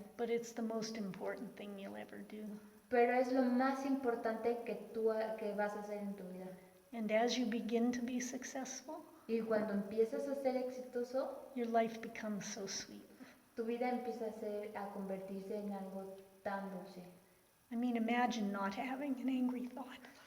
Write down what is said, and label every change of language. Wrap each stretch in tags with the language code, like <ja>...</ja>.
<en>But it's the most important thing you'll ever do.</en> <es>pero es lo más importante que vas a hacer en tu vida.</es> <en>And as you begin to be successful,</en> <es>Y cuando empiezas a ser exitoso,</es> <en>your life becomes so sweet.</en> <es>tu vida empieza a convertirse en algo tan dulce.</es> <en>I mean, imagine not having an angry thought,</en>